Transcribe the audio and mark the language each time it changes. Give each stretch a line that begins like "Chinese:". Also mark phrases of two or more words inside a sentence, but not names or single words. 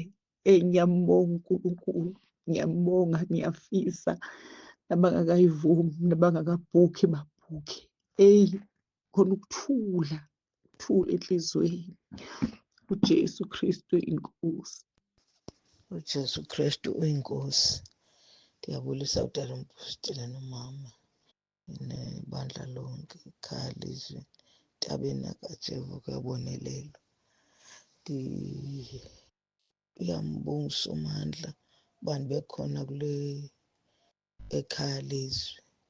Zulu: Ngiyambonga uNkulunkulu, ngiyambonga, ngiyafisa nabangakayivumi, nabangakabhukhi babhukhe. Khona ukuthula enhlizweni. uJesu Kristu inkosi. uJesu Kristu uyinkosi.
Xhosa: Ndiyabulisa udala umpostile nomama nebandla lonke, ikhaya lizwi entabeni kaJehova kuyabonelelwa.
Zulu: Ngiyambonga uSomandla ubani bekhona kule ekhaya lizwi.